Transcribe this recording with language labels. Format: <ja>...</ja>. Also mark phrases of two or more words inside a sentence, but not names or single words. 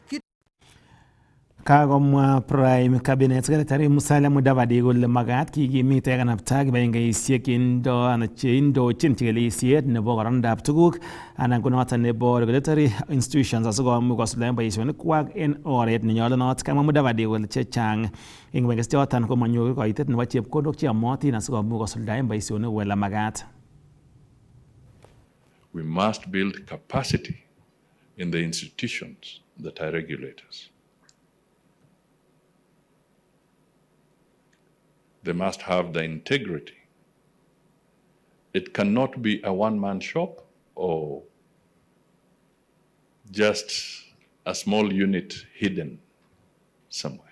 <kln>Kagomwa</kln> <en>Prime Cabinet Secretary</en> <kln>Musalia Mudavadi kole magat kikimit kanapta kibagengesiek indochin chikilishet nebo korondab tuguk anan ko noton nebo</kln> <en>regulatory institutions</en> <kln>asikomuch kosuldaen boisionikwak en oret nenyolunot. Kamwa Mudavadi kole chechang eng kibagengesichoton komanyoru koitet nebo chepkondok cheyomotin asikomuch kosuldaen boisionik wala magat.</kln> <en>We must build capacity in the institutions that are regulators. They must have the integrity. It cannot be a one-man shop or just a small unit hidden somewhere.</en>